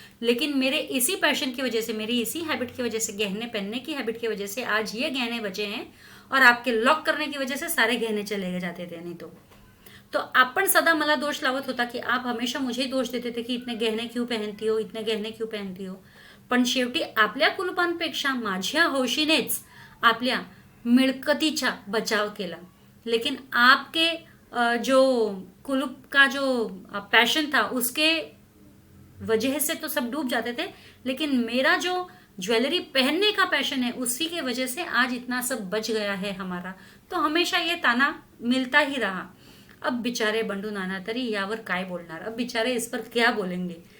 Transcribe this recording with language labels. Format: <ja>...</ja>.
<hi>लेकिन मेरे इसी पैशन की वजह से, मेरी इसी हैबिट की वजह से, गहने पहनने की हैबिट की वजह से आज ये गहने बचे हैं और आपके लॉक करने की वजह से सारे गहने चले जाते थे। नहीं तो</hi> <mr>आपण सदा मला दोष लावत होता</mr> <hi>की आप हमेशा मुझे दोष देते थे की इतने गहने क्यों पहनती हो, इतने गहने क्यों पहनती हो।</hi> <mr>पण शेवटी आपल्या कुलपांपेक्षा माझ्या हौशीनेच आपल्या मिळकतीचा बचाव केला।</mr> <hi>लेकिन आपके जो कुलूप का जो पैशन था उसके वजह से तो सब डूब जाते थे, लेकिन मेरा जो ज्वेलरी पहनने का पैशन है उसी के वजह से आज इतना सब बच गया है हमारा। तो हमेशा ये ताना मिलता ही रहा। अब बिचारे बंडू नाना</hi> <mr>तरी यावर काय बोलणार,</mr> <hi>अब बिचारे इस पर क्या बोलेंगे।</hi>